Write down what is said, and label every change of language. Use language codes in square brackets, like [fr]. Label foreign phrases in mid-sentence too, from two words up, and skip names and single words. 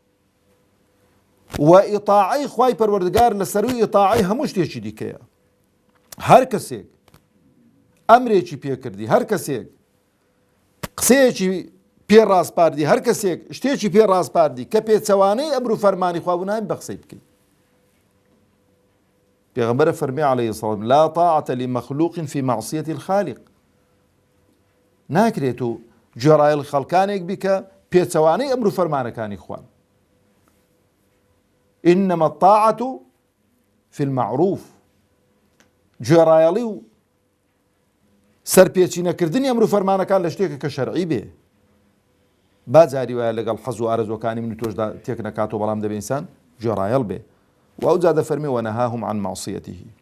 [ckb] و ئیطاعەی خوای پەروەردگار لەسەروی ئیطاعەی هەموو شتێکی دیکەیە هەر کەسێک ئەمرێکی پێکردی هەر کەسێک قسەیەکی پێ ڕاستپاردی هەر کەسێک شتێکی پێ ڕاستپاردی کە پێچەوانەی ئەمر و فەرمانی خوا بوو نایم بە قسەی بکەین پێغەمبەرە فەرمی [ar] عەلەیهی السەلام لا طاعة لمخلوق في معصية الخالق [ckb] ناکرێت و گوێڕایەڵی خەڵکانێک بی کە پێچەوانەی ئەمر و فەرمانەکانی خوان [ar] إنما الطاعة في المعروف [ckb] گوێڕایەڵی و سەرپێچینەکردنی ئەمر و فەرمانەکان لە شتێکە کە شەرعی بێ با جاری وایە لەگەڵ حەز و ئارەزوەکانی من و تۆشدا تێک نەکاتەوە بەڵام دەبێ ئینسان گوێڕایەڵ بێ و ئەو جا دەفەرمێ [ar] وەنەهاهم عن معصيته